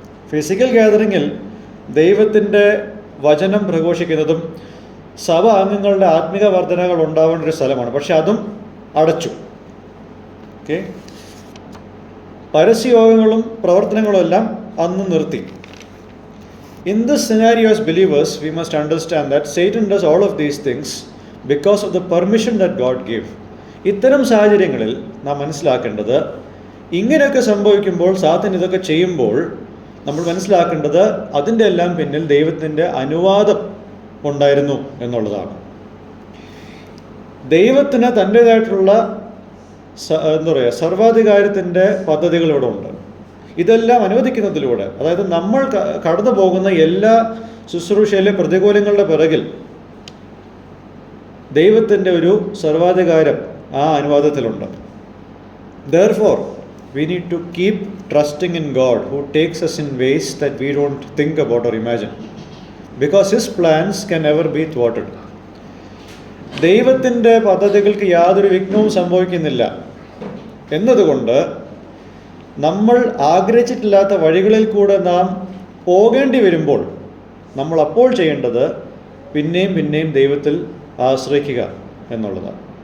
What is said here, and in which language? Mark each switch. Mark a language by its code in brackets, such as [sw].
[ml] Physical ഗ്യാതറിങ്ങിൽ ദൈവത്തിൻ്റെ വചനം പ്രഘോഷിക്കുന്നതും സഭ അംഗങ്ങളുടെ ആത്മിക വർധനകൾ ഉണ്ടാവേണ്ട ഒരു സ്ഥലമാണ്. പക്ഷെ അതും അടച്ചു. ഓക്കെ, പരസ്യയോഗങ്ങളും പ്രവർത്തനങ്ങളും എല്ലാം അന്ന് നിർത്തി. [en] In this scenario, as believers, we must understand that Satan does all of these things because of the permission that God gave. [ml] ഇത്തരം സാഹചര്യങ്ങളിൽ നാം മനസ്സിലാക്കേണ്ടത്, ഇങ്ങനെയൊക്കെ സംഭവിക്കുമ്പോൾ, സാത്താൻ ഇതൊക്കെ ചെയ്യുമ്പോൾ നമ്മൾ മനസ്സിലാക്കേണ്ടത് അതിൻ്റെ എല്ലാം പിന്നിൽ ദൈവത്തിൻ്റെ അനുവാദം ഉണ്ടായിരുന്നു എന്നുള്ളതാണ്. ദൈവത്തിന് തൻ്റേതായിട്ടുള്ള എന്താ പറയുക, സർവാധികാരത്തിൻ്റെ പദ്ധതികൾ ഇവിടെ ഉണ്ട്. ഇതെല്ലാം അനുവദിക്കുന്നതിലൂടെ, അതായത് നമ്മൾ കടന്നു പോകുന്ന എല്ലാ ശുശ്രൂഷയിലെ പ്രതികൂലങ്ങളുടെ പിറകിൽ ദൈവത്തിൻ്റെ ഒരു സർവാധികാരം ആ അനുവാദത്തിലുണ്ട്. [en] Therefore, we need to keep trusting in God who takes us in ways that we don't think about or imagine, because His plans can never be thwarted. [ml] ദൈവത്തിൻ്റെ പദ്ധതികൾക്ക് യാതൊരു വിഘ്നവും സംഭവിക്കുന്നില്ല എന്നതുകൊണ്ട് നമ്മൾ ആഗ്രഹിച്ചിട്ടില്ലാത്ത വഴികളിൽ കൂടെ നാം പോകേണ്ടി വരുമ്പോൾ നമ്മൾ അപ്പോൾ ചെയ്യേണ്ടത് പിന്നെയും പിന്നെയും ദൈവത്തിൽ ആശ്രയിക്കുക എന്നുള്ളതാണ്.